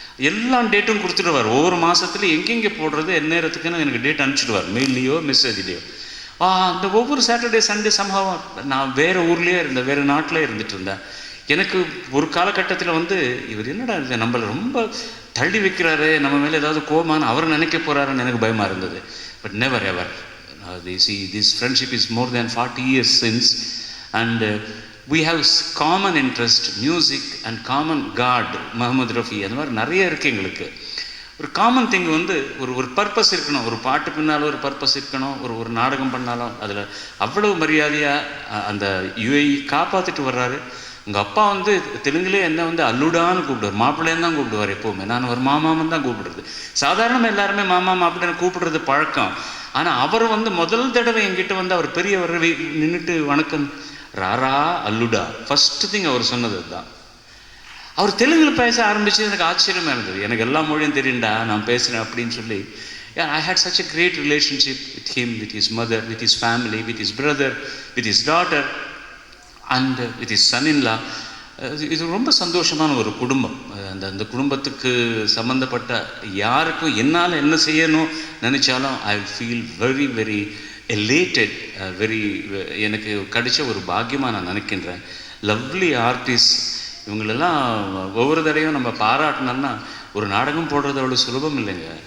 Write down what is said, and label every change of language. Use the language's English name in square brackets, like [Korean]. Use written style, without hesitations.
[Tamil] எல்லா டேட்டும் கொடுத்துடுவார். ஒவ்வொரு மாதத்துலையும் எங்கெங்கே போடுறது என்ன நேரத்துக்குன்னு எனக்கு டேட் அனுப்பிச்சிடுவார், மெயில்லையோ மெசேஜ்லேயோ. அந்த ஒவ்வொரு சாட்டர்டே சண்டே சம்பவம் நான் வேறு ஊர்லேயே இருந்தேன், வேறு நாட்டிலே இருந்துகிட்டு இருந்தேன். எனக்கு ஒரு காலகட்டத்தில் வந்து இவர் என்னடா இது நம்மளை ரொம்ப தள்ளி வைக்கிறாரு, நம்ம மேலே ஏதாவது கோபமான அவர் நினைக்க போகிறாருன்னு எனக்கு பயமாக இருந்தது. [English] But never ever. This friendship is more than 40 years since, and we have common interest, music and common God, Mohammed Rafi. [Tamil] அந்த மாதிரி நிறைய இருக்குது எங்களுக்கு. ஒரு காமன் திங் வந்து ஒரு பர்பஸ் இருக்கணும். ஒரு பாட்டு பின்னாலும் ஒரு பர்பஸ் இருக்கணும். ஒரு நாடகம் பண்ணாலும் அதில் அவ்வளவு மரியாதையாக அந்த யுஏஇ காப்பாற்றிட்டு வர்றாரு. உங்கள் அப்பா வந்து தெலுங்குலே என்ன வந்து அல்லுடான்னு கூப்பிடுவார், மாப்பிள்ளைன்னு தான் கூப்பிடுவார் எப்போவுமே. நான் ஒரு மாமான்னு தான் கூப்பிடுறது. சாதாரணமாக எல்லாருமே மாமா மாப்பிள்ளைன்னு கூப்பிடுறது பழக்கம். ஆனால் அவர் வந்து முதல் தடவை என்கிட்ட வந்து அவர் பெரியவர் நின்றுட்டு வணக்கம் [Telugu] ராரா அல்லுடா [Tamil] ஃபஸ்ட்டு திங் அவர் சொன்னது தான். அவர் தெலுங்கில் பேச ஆரம்பிச்சது எனக்கு ஆச்சரியமாக இருந்தது. எனக்கு எல்லா மொழியும் தெரியும்டா, நான் பேசுகிறேன் அப்படின்னு சொல்லி. [English] I had such a great relationship with him, with his mother, with his family, with his brother, with his daughter and with his son-in-law. [Tamil] இது ரொம்ப சந்தோஷமான ஒரு குடும்பம். அந்த குடும்பத்துக்கு சம்மந்தப்பட்ட யாருக்கும் என்னால் என்ன செய்யணும் நினச்சாலும் [English] I feel very very elated, [Tamil] எனக்கு கிடைச்ச ஒரு பாக்கியமாக நான் நினைக்கின்றேன். [English] lovely artist [Tamil] இவங்களெல்லாம் ஒவ்வொரு தடையும் நம்ம பாராட்டினோம்னா ஒரு நாடகம் போடுறது அவ்வளோ சுலபம் இல்லைங்க.